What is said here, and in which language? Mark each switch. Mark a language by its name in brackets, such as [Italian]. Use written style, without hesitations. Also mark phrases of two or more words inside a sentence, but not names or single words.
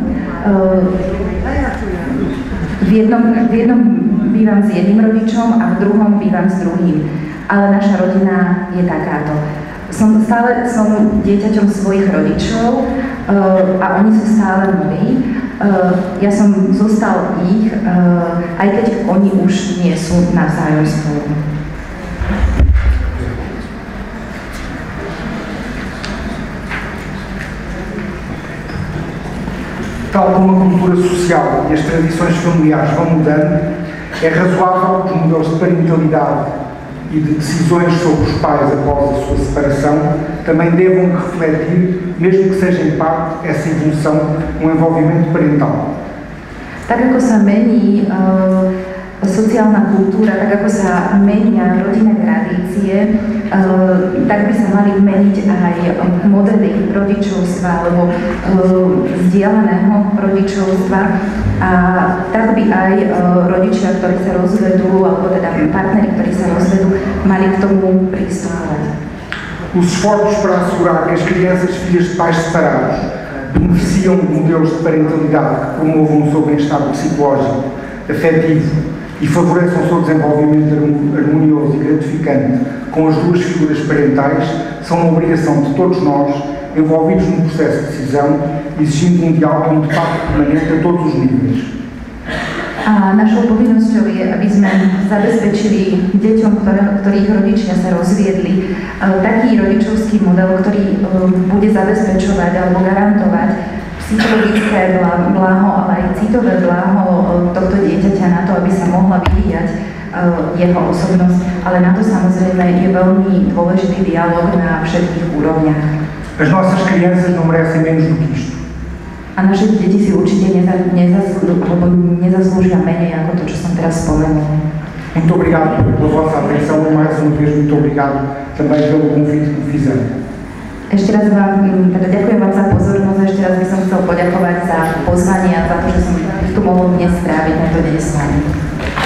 [Slovak] V jednom bývam s jedným rodičom a v druhom bývam s druhým. Ale naša rodina je takáto. Stále som dieťaťom svojich rodičov a oni sú stále moji. Ja som zostal ich, aj keď oni už nie sú navzájom spolu. [Portuguese] Tal como a cultura social e as tradições familiares vão mudando, é razoável que os modelos de parentalidade e de decisões sobre os pais após a sua separação também devam refletir, mesmo que seja em parte, essa evolução no envolvimento parental. [Slovak] Tak ako sa mení sociálna kultúra, tak ako sa menia rodinné tradície, tak by sa mali meniť aj modely rodičovstva alebo vzdialeného rodičovstva. A tak by aj rodičia, ktorí sa rozvedú, alebo teda partneri, ktorí sa rozvedú, mali k tomu pristupovať. [Portuguese] Os esforços para assegurar que as crianças filhas de pais separados beneficiam de modelos de parentalidade que promovam o seu bem-estar psicológico, afetivo e favoreçam o seu desenvolvimento harmonioso e gratificante com as duas figuras parentais são uma obrigação de todos nós envolvidos no processo de decisão, exigindo um diálogo e um debate permanente a todos os níveis. [Slovak] A našou povinnosťou je, aby sme zabezpečili deťom, ktorých rodičia sa rozviedli, taký rodičovský model, ktorý bude zabezpečovať alebo garantovať psychologické blaho, ale aj citové blaho tohto dieťaťa na to, aby sa mohla vyvíjať jeho osobnosť. Ale na to samozrejme je veľmi dôležitý dialog na všetkých úrovniach. [Portuguese] A As nossas crianças não merecem menos do que isto. [Slovak] A naše deti si určite nezaslúžia menej ako to, čo som teraz spomenul. [Portuguese] Muito obrigado pela vossa atenção e mais uma vez muito obrigado também pelo convite que me fizeram. [Slovak] Ešte raz vám, teda ďakujem vám za pozornosť a ešte raz by som chcel poďakovať za pozvanie a za to, že som tu mohol dnes stráviť tento deň s vami.